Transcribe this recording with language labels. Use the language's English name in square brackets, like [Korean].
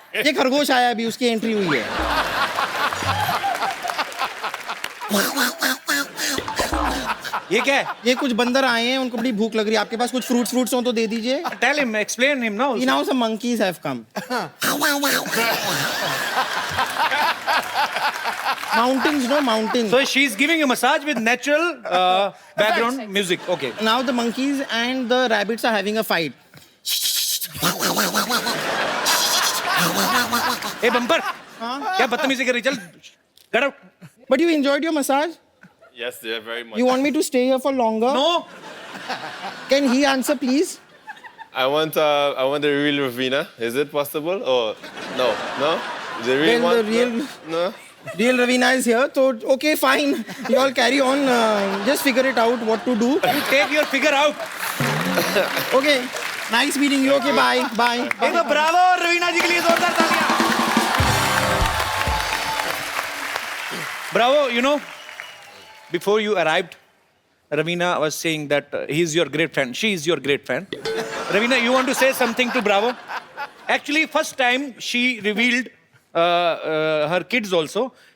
[Hindi] ये खरगोश आया अभी, उसकी एंट्री हुई है। ये क्या है? ये कुछ बंदर आए हैं, उनको बड़ी भूख लग रही है। आपके पास कुछ फ्रूट्स हो तो दे दीजिए। [English] Tell him, explain him now. Now some monkeys have come. Mountains, no mountains. So she's giving you massage with natural background music. Okay. Now the monkeys and the rabbits are having a fight. Hey bumper. [Hindi] क्या बदतमीजी कर रही? चल, [English] get out. But you enjoyed your massage? Yes, yeah, very much. You want me to stay here for longer? No. Can he answer, please? I want the real Ravina. Is it possible? Or no? The real one? the real- No. Real Ravina is here, so okay, fine. You all carry on. Just figure it out what to do. You take your figure out. Okay. Nice meeting you. Okay, bye. Bye. [Hindi] एक तो Bravo और रवीना जी के लिए जोरदार तालियां। [English] Bravo, you know, before you arrived, Ravina was saying that he's your great fan. She is your great fan. Ravina, you want to say something to Bravo? Actually, first time she revealed her kids also.